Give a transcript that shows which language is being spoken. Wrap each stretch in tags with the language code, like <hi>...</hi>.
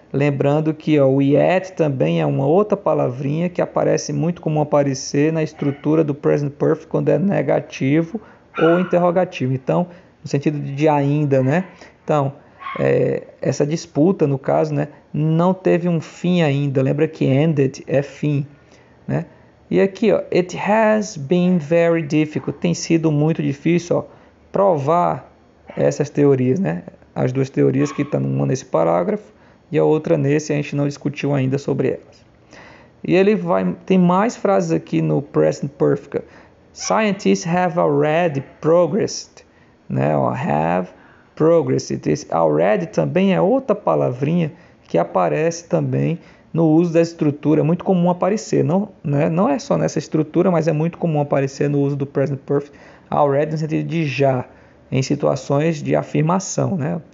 <pt>Lembrando que o yet também é uma outra palavrinha que aparece muito comum aparecer na estrutura do present perfect quando é negativo ou interrogativo. Então, no sentido de ainda, né? Então, essa disputa, no caso, né, não teve um fim ainda. Lembra que ended é fim, né? E aqui,</pt> <en>it has been very difficult.</en> <pt>Tem sido muito difícil, provar essas teorias, né? As duas teorias que estão uma nesse parágrafo e a outra nesse, a gente não discutiu ainda sobre elas. E ele tem mais frases aqui no present perfect.</pt> <en>Scientists have already progressed, né? Have progressed.</en> <pt>Esse already também é outra palavrinha que aparece também no uso da estrutura, é muito comum aparecer, não, né? Não é só nessa estrutura, mas é muito comum aparecer no uso do present perfect, already no sentido de já, em situações de afirmação, né?</pt>